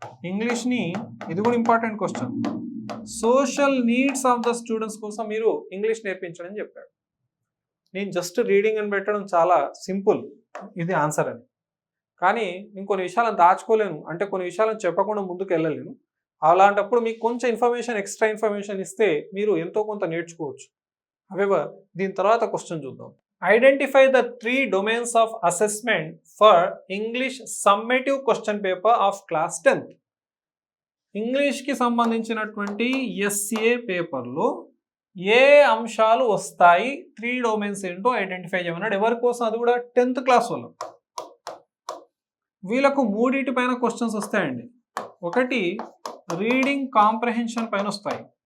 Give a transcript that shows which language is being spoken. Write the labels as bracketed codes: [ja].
[te] ఇంగ్లీష్ని, ఇది కూడా important question, [en] social needs of the students [te] కోసం మీరు ఇంగ్లీష్ నేర్పించడం చెప్పాడు. నేను జస్ట్ రీడింగ్ అని పెట్టడం చాలా సింపుల్, ఇది ఆన్సర్ అని. కానీ నేను కొన్ని విషయాలను దాచుకోలేను, అంటే కొన్ని విషయాలను చెప్పకుండా ముందుకు వెళ్ళలేను. అలాంటప్పుడు మీకు కొంచెం ఎక్స్ట్రా ఇన్ఫర్మేషన్ ఇస్తే మీరు ఎంతో కొంత నేర్చుకోవచ్చు. హవెవర్ దీని తర్వాత క్వశ్చన్ చూద్దాం. [en] Identify the 3 domains of assessment for English summative question paper of class 10th. [te] ఇంగ్లీష్కి సంబంధించినటువంటి SA పేపర్లో ఏ అంశాలు వస్తాయి, 3 domains ఏంటో ఐడెంటిఫై చేయమన్నాడు. ఎవరి కోసం? అది కూడా 10th క్లాస్ వాళ్ళు. వీళ్ళకు 3 పైన క్వశ్చన్స్ వస్తాయండి. ఒకటి రీడింగ్ కాంప్రహెన్షన్ పైన వస్తాయి,